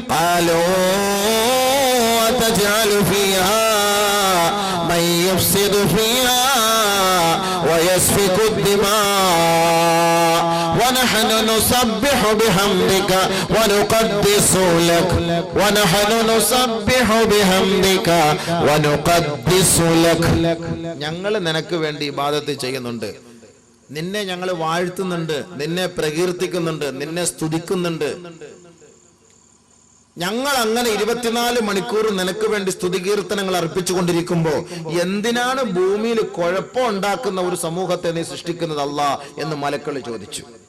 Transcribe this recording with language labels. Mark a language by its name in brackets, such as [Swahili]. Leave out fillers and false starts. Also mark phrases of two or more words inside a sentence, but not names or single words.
[Arabic] قالوا أتجعل فيها من يفسد فيها ويسفك الدماء ونحن نسبح بحمدك ونقدس لك ونحن نسبح بحمدك ونقدس لك [Malayalam] ഞങ്ങൾ നിനക്ക് വേണ്ടി ഇബാദത്ത് ചെയ്യുന്നുണ്ട്, നിന്നെ ഞങ്ങൾ വാഴ്ത്തുന്നുണ്ട്, നിന്നെ പ്രകീർത്തിക്കുന്നുണ്ട്, നിന്നെ സ്തുതിക്കുന്നുണ്ട്. ഞങ്ങൾ അങ്ങനെ 24 മണിക്കൂർ നിനക്ക് വേണ്ടി സ്തുതികീർത്തനങ്ങൾ അർപ്പിച്ചുകൊണ്ടിരിക്കുമ്പോ എന്തിനാണ് ഭൂമിയിൽ കുഴപ്പം ഉണ്ടാക്കുന്ന ഒരു സമൂഹത്തെ നീ സൃഷ്ടിക്കുന്നത് അല്ലാ എന്ന് മലക്കൾ ചോദിച്ചു.